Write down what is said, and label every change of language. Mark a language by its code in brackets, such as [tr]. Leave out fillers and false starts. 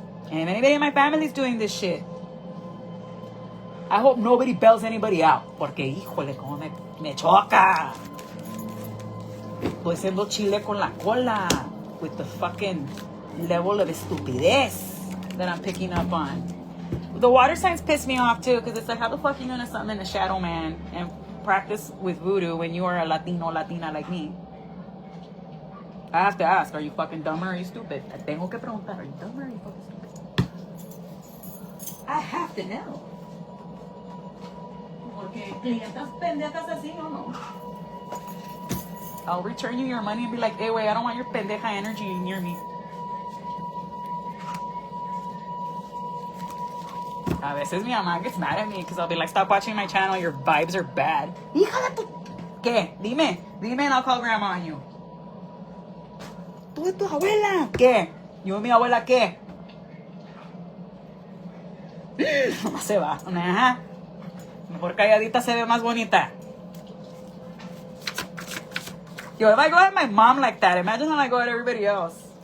[en] And if anybody in my family is doing this shit, I hope nobody bails anybody out. [es] Porque, híjole, como me choca. Estoy haciendo chile con la cola. [en] With the fucking level of estupidez that I'm picking up on. The water signs piss me off too, because it's like, how the fuck are you gonna summon a shadow man and practice with voodoo when you are a Latina like me? I have to ask, are you fucking dumb or are you stupid? Tengo que preguntar, are you dumb or are you fucking stupid? I have to know. [es] Porque clientas pendejas así o no. [en] I'll return you your money and be like, hey, wait, I don't want your pendeja energy near me. A veces mi mamá gets mad at me because I'll be like, stop watching my channel, your vibes are bad. Hija de tu... ¿Qué? Dime and I'll call grandma on you. [es] ¿Tú y tu abuela? ¿Qué? ¿Yo y mi abuela qué? No se va. Ajá. Mejor calladita se ve más bonita. [en] Yo, if I go at my mom like that, imagine how I go at everybody else.